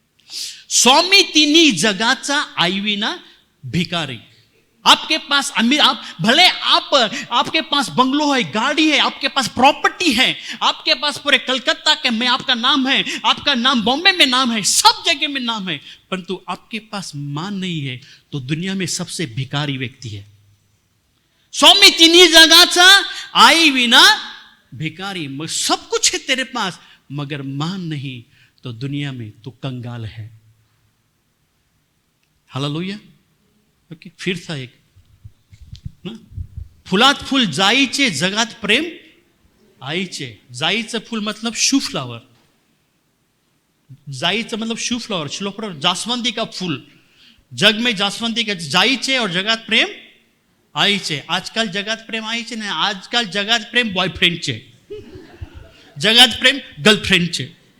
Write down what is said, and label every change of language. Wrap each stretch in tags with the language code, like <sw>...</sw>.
<mr>स्वामी तिन्ही जगाचा आईविना भिकारी।</mr> <hi>आपके पास अमीर, आप भले आपके पास बंगलो है, गाड़ी है, आपके पास प्रॉपर्टी है, आपके पास पूरे कलकत्ता के में आपका नाम है, आपका नाम बॉम्बे में नाम है, सब जगह में नाम है, परंतु आपके पास मान नहीं है तो दुनिया में सबसे भिखारी व्यक्ति है।</hi> <mr>स्वामी तिन्ही जगाचा आई विना भिखारी।</mr> <hi>सब कुछ है तेरे पास मगर मान नहीं तो दुनिया में तू कंगाल है।</hi> <mr>हालेलुया। ओके,</mr> <hi>फिर था एक ना,</hi> <mr>फुलात फुल जाईचे जगात प्रेम आईचे। जाईचं फुल</mr> <hi>मतलब शू फ्लावर, जाईचं मतलब शू फ्लावर, जासवंती का फूल। जग में जासवंती का जाईचे और</hi> <mr>जगात प्रेम आईचे। आजकाल जगात प्रेम आईचे नाही, आजकाल जगात प्रेम बॉयफ्रेंडचे, जगात प्रेम गर्लफ्रेंडचे।</mr>